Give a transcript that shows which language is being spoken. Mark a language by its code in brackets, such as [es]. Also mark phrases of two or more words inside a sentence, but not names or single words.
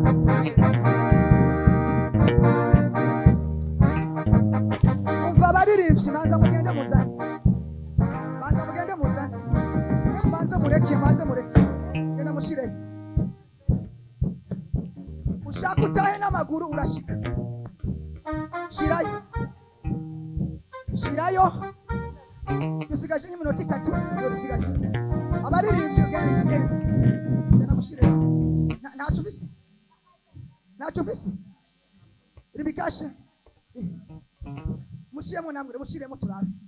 [rn] umva abaririmbyi maze mugende muzane, maze mugende muzane, maze mureke, maze mureke, genda mushire. Ushaka utahe n'amaguru urashika, shirayo, shirayo. Dusigaje nk'iminota 3 dusigaje. Abaririmbyi genda mushire. Ntacyo ufise, ntacyo ufise, ribikashe mushiremo namwe, mushiremo turabe.